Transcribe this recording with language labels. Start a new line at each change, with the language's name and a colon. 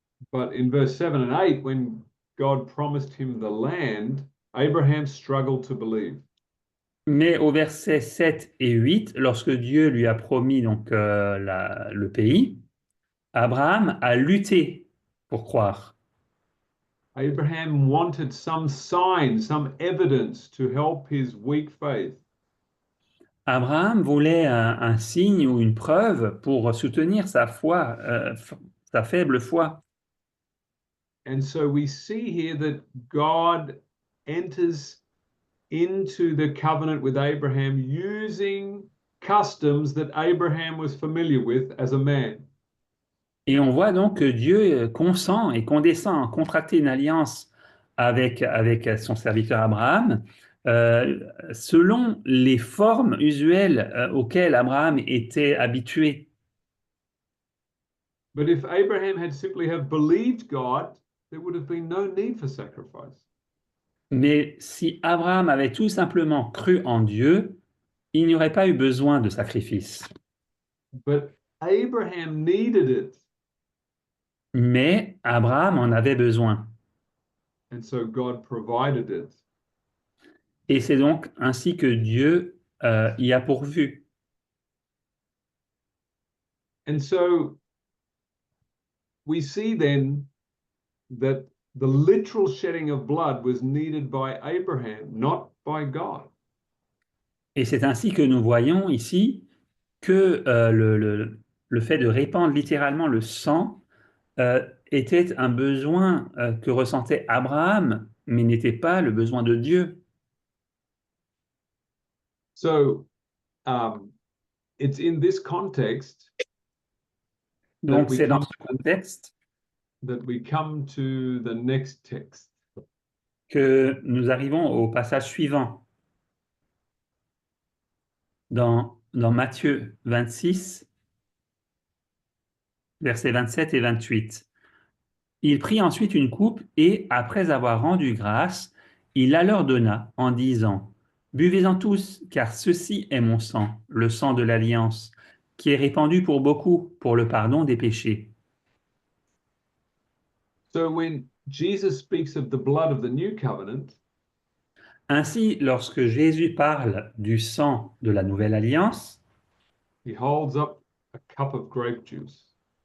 English: But in verse 7 and 8, when God promised him the land, Abraham struggled to believe.
French: Mais au verset 7 et 8, lorsque Dieu lui a promis donc le pays, Abraham a lutté pour croire.
English: Abraham wanted some sign, some evidence to help his weak faith.
French: Abraham voulait un signe ou une preuve pour soutenir sa foi, sa faible foi.
English: And so we see here that God enters into the covenant with Abraham using customs that Abraham was familiar with as a man.
French: Et on voit donc que Dieu consent et condescend à contracter une alliance avec son serviteur Abraham selon les formes usuelles auxquelles Abraham était habitué.
English: But if Abraham had simply have believed God, there would have been no need for sacrifice.
French: Mais si Abraham avait tout simplement cru en Dieu, il n'y aurait pas eu besoin de sacrifice.
English: But Abraham needed it.
French: Mais Abraham en avait besoin.
English: And so God provided it.
French: Et c'est donc ainsi que Dieu y a pourvu.
English: And so we see then that the literal shedding of blood was needed by Abraham, not by God.
French: Et c'est ainsi que nous voyons ici que le fait de répandre littéralement le sang était un besoin que ressentait Abraham, mais n'était pas le besoin de Dieu.
English: So it's in this context
French: Donc c'est dans ce contexte
English: that we come to the next text.
French: que nous arrivons au passage suivant. Dans Matthieu 26, versets 27 et 28. Il prit ensuite une coupe et, après avoir rendu grâce, il la leur donna en disant, « Buvez-en tous, car ceci est mon sang, le sang de l'alliance, qui est répandu pour beaucoup pour le pardon des péchés. »
English: So when Jesus speaks of the blood of the new covenant,
French: Ainsi, lorsque Jésus parle du sang de la nouvelle alliance,
English: he holds up a cup of grape juice.